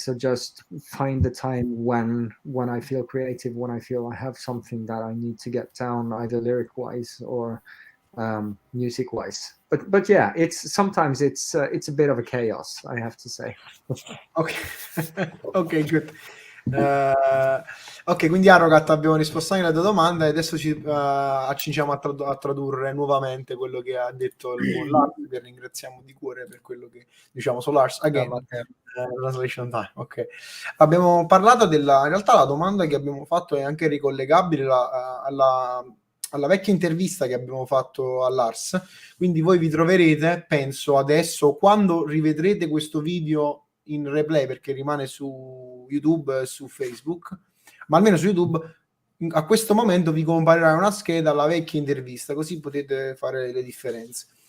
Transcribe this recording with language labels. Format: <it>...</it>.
<en>So just find the time when I feel creative, when I feel I have something that I need to get down, either lyric wise or music wise. But yeah, sometimes it's a bit of a chaos, I have to say. Ok, good.</en> <it>Ok, quindi Arrogat, abbiamo risposto anche alla tua domanda e adesso ci accingiamo a tradurre nuovamente quello che ha detto il buon Lars, che ringraziamo di cuore per quello che diciamo.</it> <en>So Lars, again, translation time.</en> <it>Ok, abbiamo parlato in realtà la domanda che abbiamo fatto è anche ricollegabile alla vecchia intervista che abbiamo fatto a Lars, quindi voi vi troverete, penso adesso, quando rivedrete questo video in replay, perché rimane su YouTube e su Facebook, ma almeno su YouTube a questo momento vi comparirà una scheda alla vecchia intervista, così potete fare le differenze.</it>